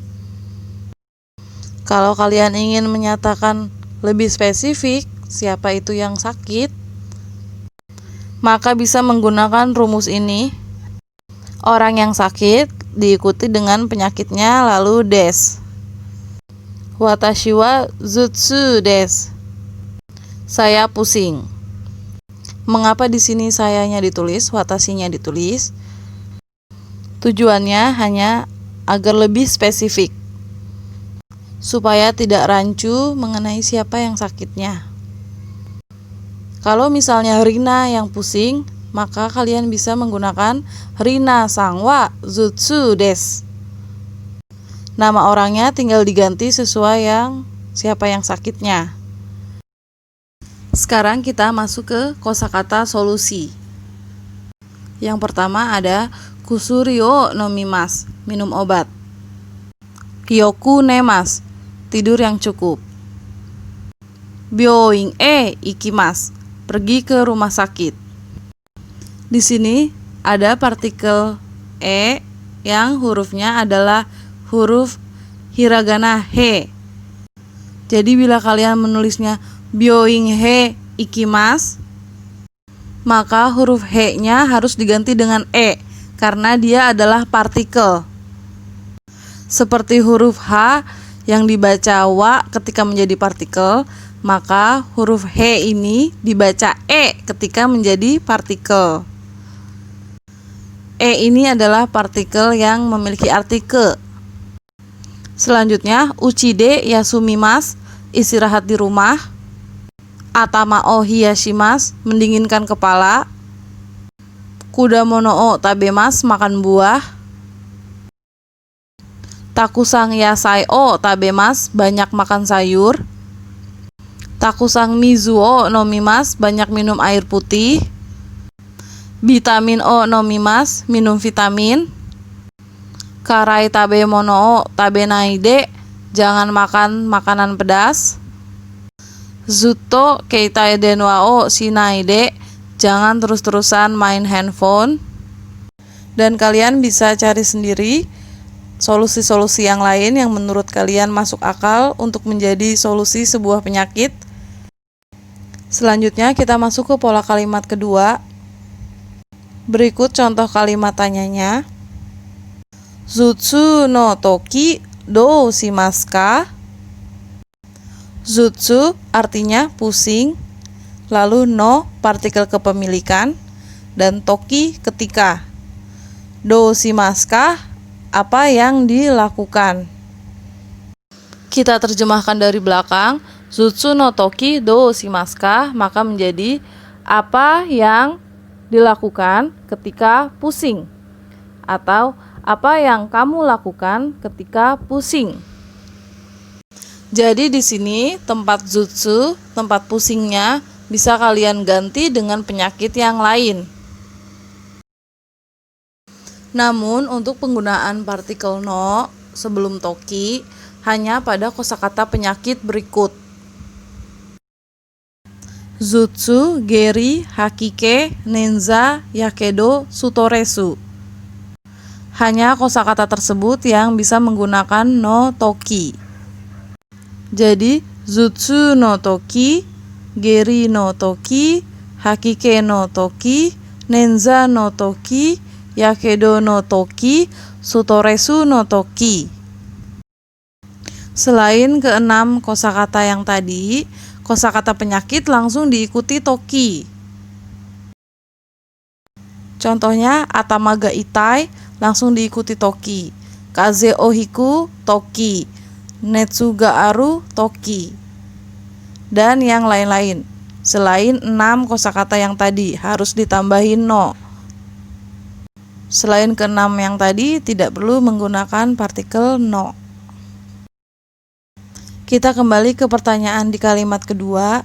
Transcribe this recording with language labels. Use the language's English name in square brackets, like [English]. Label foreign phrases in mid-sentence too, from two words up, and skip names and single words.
[Indonesian] Kalau kalian ingin menyatakan lebih spesifik siapa itu yang sakit, maka bisa menggunakan rumus ini. Orang yang sakit diikuti dengan penyakitnya lalu des. [Japanese] 私は頭痛です. [Indonesian] Saya pusing. Mengapa di sini sayanya ditulis, watashinya ditulis? Tujuannya hanya agar lebih spesifik, supaya tidak rancu mengenai siapa yang sakitnya. Kalau misalnya Rina yang pusing, maka kalian bisa menggunakan [Japanese] リナさんは頭痛です. [Indonesian] Nama orangnya tinggal diganti sesuai siapa yang sakitnya. Sekarang kita masuk ke kosakata solusi. Yang pertama ada [Japanese] 薬を飲みます, [Indonesian] minum obat. [Japanese] よく寝ます, [Indonesian] tidur yang cukup. [Japanese] 病院へ行きます, [Indonesian] pergi ke rumah sakit. Di sini ada partikel e yang hurufnya adalah huruf hiragana he. Jadi bila kalian menulisnya [Japanese] 病院へ行きます, [Indonesian] maka huruf he-nya harus diganti dengan e karena dia adalah partikel. Seperti huruf h yang dibaca wa ketika menjadi partikel, maka huruf he ini dibaca e ketika menjadi partikel. E ini adalah partikel yang memiliki arti ke. Selanjutnya, [Japanese] うちで休みます, [Indonesian] istirahat di rumah. [Japanese] 頭を冷やします, [Indonesian] mendinginkan kepala. [Japanese] 果物を食べます, [Indonesian] makan buah. [Japanese] たくさん野菜を食べます, [Indonesian] banyak makan sayur. [Japanese] たくさん水を飲みます, [Indonesian] banyak minum air putih. [Japanese] ビタミンを飲みます, [Indonesian] minum vitamin. [Japanese] 辛い食べ物を食べないで, [Indonesian] jangan makan makanan pedas. [Japanese] ずっと携帯電話をしないで, [Indonesian] jangan terus-terusan main handphone. Dan kalian bisa cari sendiri solusi-solusi yang lain yang menurut kalian masuk akal untuk menjadi solusi sebuah penyakit. Selanjutnya kita masuk ke pola kalimat kedua. Berikut contoh kalimat tanyanya. [Japanese] 頭痛の時どうしますか? [Indonesian] Zutsu artinya pusing, lalu no partikel kepemilikan, dan toki ketika. [Japanese] どうしますか, [Indonesian] apa yang dilakukan. Kita terjemahkan dari belakang. [Japanese] 頭痛の時どうしますか, [Indonesian] maka menjadi apa yang dilakukan ketika pusing, atau apa yang kamu lakukan ketika pusing. Jadi di sini tempat zutsu, tempat pusingnya bisa kalian ganti dengan penyakit yang lain. Namun untuk penggunaan partikel no sebelum toki hanya pada kosakata penyakit berikut. [Japanese] 頭痛、下痢、吐き気、捻挫、火傷、ストレス. [Indonesian] Hanya kosakata tersebut yang bisa menggunakan [Japanese] の時. Jadi, 頭痛の時、下痢の時、吐き気の時、捻挫の時、火傷の時、ストレスの時. [Indonesian] Selain keenam kosakata yang tadi, kosakata penyakit langsung diikuti toki. Contohnya, [Japanese] 頭が痛い [Indonesian] langsung diikuti toki. [Japanese] 風邪をひく、時。熱がある、時. [Indonesian] Dan yang lain-lain. Selain 6 kosakata yang tadi, harus ditambahin no. Selain ke-6 yang tadi, tidak perlu menggunakan partikel no. Kita kembali ke pertanyaan di kalimat kedua.